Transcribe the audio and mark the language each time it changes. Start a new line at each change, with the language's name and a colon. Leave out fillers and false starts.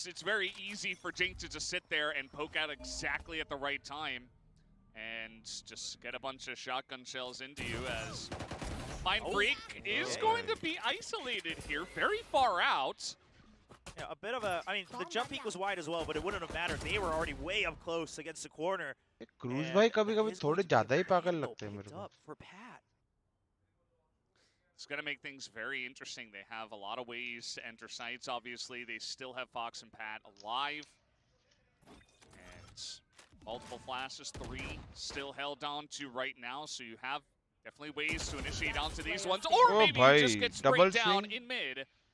English: It's very easy for Jing to just sit there and poke out exactly at the right time and just get a bunch of shotgun shells into you as Mindfreak is going to be isolated here, very far out. Yeah, a bit of a, I mean, the jump peak was wide as well, but it wouldn't have mattered. They were already way up close against the corner.
Hindi: Cruise भाई कभी-कभी थोड़े ज़्यादा ही पागल लगते हैं मेरे को।
English: For Pat. It's going to make things very interesting. They have a lot of ways to enter sites, obviously. They still have Fox and Pat alive. And multiple flashes, 3 still held on to right now. So you have definitely ways to initiate onto these ones. Or maybe you just get sprayed down in mid.